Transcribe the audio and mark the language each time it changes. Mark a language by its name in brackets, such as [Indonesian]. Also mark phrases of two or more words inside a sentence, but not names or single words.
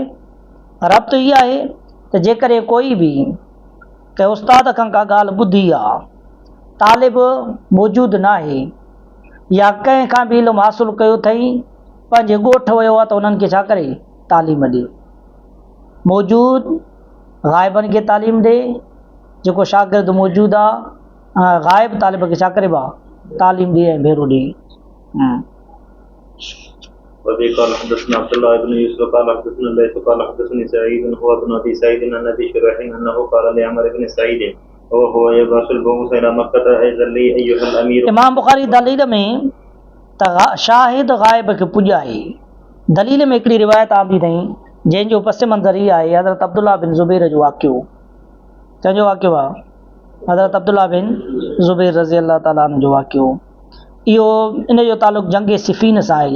[Sindhi] रब्त इहा आहे त जेकॾहिं कोई बि कंहिं उस्ताद खां का ॻाल्हि ॿुधी आहे, तालिब मौजूदु न आहे या कंहिं खां बि इल्मु हासिलु कयो अथई, पंहिंजे ॻोठ वियो आहे त उन्हनि खे छा करे? तालीम ॾे। मौजूदु गाइबनि खे तालीम ॾे, जेको शागिर्दु मौजूदु आहे गाइब तालिब खे छा करे भाउ? तालीम ॾे ऐं भेरो ॾे। [Arabic] وبه قال حدثنا عبد الله بن يوسف قال حدثنا ليث قال حدثني سعيد هو ابن ابي سعيد عن ابي شريح انه قال لعمر بن سعيد وهو يبعث البعوث الى مكه اذا لي ايها الامير. [Sindhi] इमाम बुखारी दलील में त शाहिद गाइब खे पुॼाए, दलील में हिकिड़ी रिवायत आंदी अथई जंहिंजो पस मंज़र ई आहे हज़रत अब्दुल्लाह बिन ज़ुबैर जो वाक़ियो। कंहिंजो वाक़ियो आहे? हज़रत अब्दुल्लाह बिन ज़ुबैर [Arabic] رضي الله تعالى عنه [Sindhi] जो वाक़ियो। इहो इन जो तालुक़ जंग सिफ़ीन सां आहे।